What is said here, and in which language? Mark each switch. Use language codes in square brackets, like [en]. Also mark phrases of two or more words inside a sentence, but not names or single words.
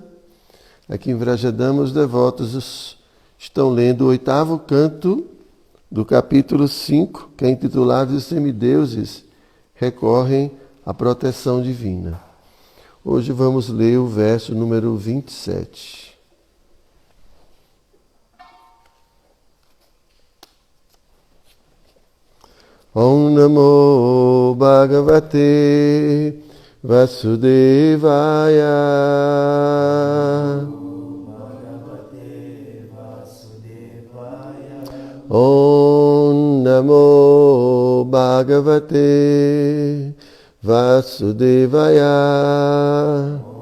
[pt] Aqui em Vrajadama os devotos estão lendo o 8º canto do capítulo 5, que é intitulado Os semideuses recorrem à proteção divina. Hoje vamos ler o verso número 27. [sa] Om Namo Bhagavate Vasudevaya. Om Namo Bhagavate Vasudevaya.